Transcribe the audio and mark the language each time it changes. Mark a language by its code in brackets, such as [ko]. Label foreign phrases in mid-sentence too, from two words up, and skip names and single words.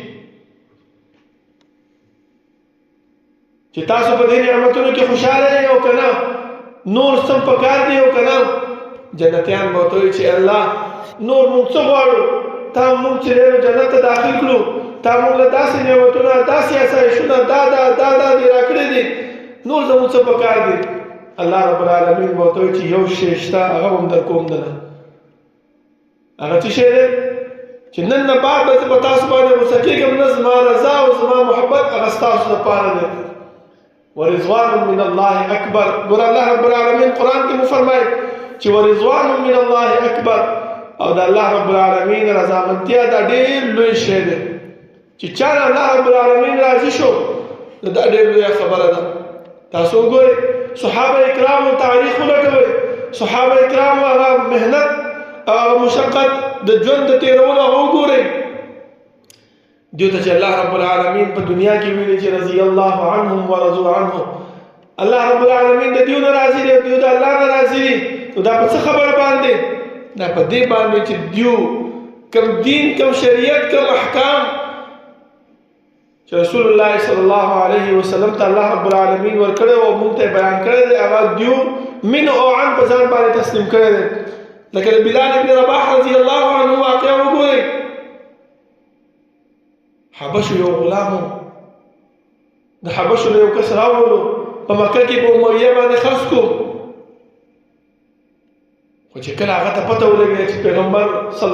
[ps] چې تاسو په دې نعمتونو کې خوشاله یې او که نه نور څه پکار دی او که نه جنتیان به ورته وایي چې الله نور موږ څه غواړو تا موږ چې جنت ته داخل کړو تا موږ له داسې نعمتونه داسې اسایشونه دا دې راکړي دي نور زموږ څه پکار دي [ar] الله رب العالمین [ps] به ورته وایي چې یو شی شته هغه به هم در کوم دنه هغه څه شی دی چې نن نه بعد به زه په تاسو باندې غوسه کېږم نه زما رضا او زما محبت هغه ستاسو دپاره دی [ar] ورضوان من الله اکبر [ps] ګوره [ar] الله رب العالمین [ps] قرآن کې مو فرمایي چې [ar] ورضوان من الله اکبر [ps] او د [ar] الله رب العالمین [ps] رضامندتیا دا ډېر لوی شی دی چې چا نه [ar] الله رب العالمین [ps] راضي شو نو دا ډېر لویه خبره ده تاسو وګورئ صحابه کرامو تاریخ ولټوئ صحابه کرامو هغه محنت هغه مشقت د ژوند د تېرولو هغه وګورئ دیو ته چې [ar] الله رب العالمین [ps] په دنیا کې ویلي چې [ar] رضی الله عنهم ورضوا عنه الله رب العالمین [ps] د دیو نه راضي دی دیو د الله نه راضي دي نو دا په څه خبره باندې دا په دې باندې چې دیو کم دین کم شریعت کم احکام چې [ar] رسول الله صلی الله علیه وسلم ته الله رب العالمین [ps] ورکړی او موږ ته بیان کړی دی هغه دیو من او عن په ځان باندې تسلیم کړی دی لکه بلال ابن رباح [ar] رضی الله عنه [ps] واقعه وګورئ حبشو یو غلامو د حبشو له یو کس راوړلو په مکه کې په امیه باندې خرڅ کړو خو چې کله هغه ته پته ولګېده چې پیغمبر صلی